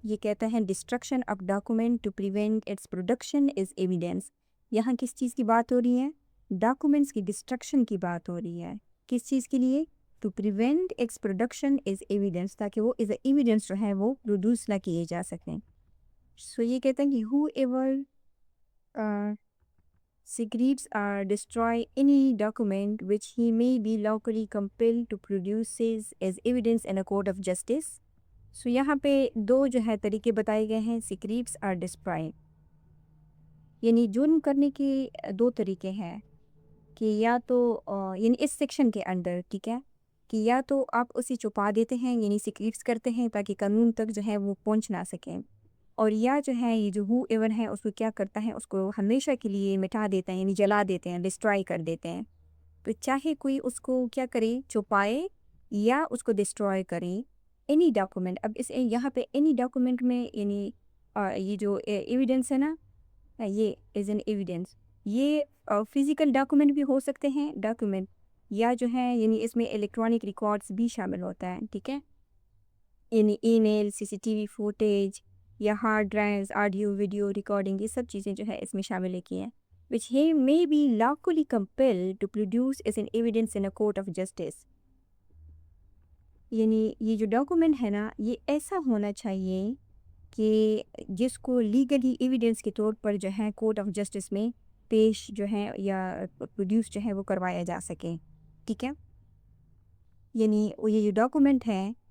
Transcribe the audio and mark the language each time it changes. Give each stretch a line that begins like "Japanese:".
Urdu: یہ کہتا ہے
English: Destruction of document to prevent its production as evidence.
Urdu: یہاں کس چیز کی بات ہو رہی ہے، ڈاکومنٹس کی ڈسٹرکشن کی بات ہو رہی ہے. کس چیز کے لیے،
English: to prevent its production as evidence,
Urdu: تاکہ وہ ایز اے ایویڈینس جو ہے وہ پروڈیوس نہ کیے جا سکیں. سو یہ کہتا ہے کہ
English: Whoever secretes or destroy any document which he may be lawfully compelled to produce as evidence in a court of justice.
Urdu: So یہاں پہ دو جو ہے طریقے بتائے گئے ہیں، secretes اور destroy. یعنی جرم کرنے کے دو طریقے ہیں کہ یا تو یعنی اس سیکشن کے اندر، ٹھیک ہے، کہ یا تو آپ اسے چھپا دیتے ہیں یعنی secretes کرتے ہیں تاکہ قانون تک جو ہے وہ پہنچ نہ سکیں، اور یا جو ہے یہ جو ہو ایور ہے اس کو کیا کرتا ہے، اس کو ہمیشہ کے لیے مٹا دیتے ہیں یعنی جلا دیتے ہیں، ڈسٹرائے کر دیتے ہیں. تو چاہے کوئی اس کو کیا کرے، چھپائے یا اس کو ڈسٹرائے کرے. اینی ڈاکومنٹ، اب اس یہاں پہ اینی ڈاکومنٹ میں یعنی یہ جو ایویڈنس ہے نا یہ ایز این ایویڈنس، یہ فزیکل ڈاکومنٹ بھی ہو سکتے ہیں ڈاکومنٹ، یا جو ہے یعنی اس میں الیکٹرانک ریکارڈس بھی شامل ہوتا ہے. ٹھیک ہے، یعنی ای میل، CCTV فوٹیج یا hard drives, audio video recording, یہ سب چیزیں جو ہے اس میں شامل کی ہیں.
English: which he may be lawfully compelled to produce as an evidence in a court of justice.
Urdu: یعنی یہ جو ڈاکومنٹ ہے نا یہ ایسا ہونا چاہیے کہ جس کو لیگلی ایویڈنس کے طور پر جو ہے کورٹ آف جسٹس میں پیش جو ہے یا پروڈیوس جو ہے وہ کروایا جا سکے. ٹھیک ہے، یعنی یہ جو ڈاکومنٹ ہے